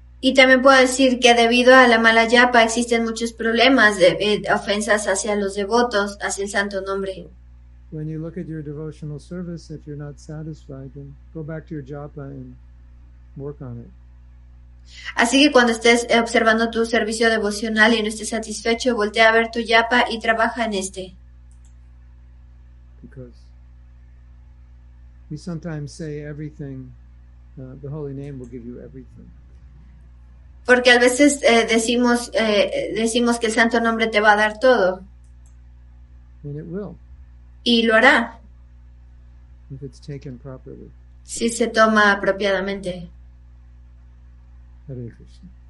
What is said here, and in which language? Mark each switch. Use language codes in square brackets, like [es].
[es] Y también puedo decir que debido a la mala japa existen muchos problemas de ofensas hacia los devotos, hacia el santo nombre. [en] When you look at your devotional service, if you're not satisfied, then go back to your japa and work on it. [es] Así que cuando estés observando tu servicio devocional y no estés satisfecho, voltea a ver tu japa y trabaja en este. [en] Because we sometimes say everything, the holy name will give you everything. [es] Porque a veces decimos que el santo nombre te va a dar todo. [en] And it will. [es] Y lo hará. [en] If it's taken properly. [es] Si se toma apropiadamente. Hare Krishna.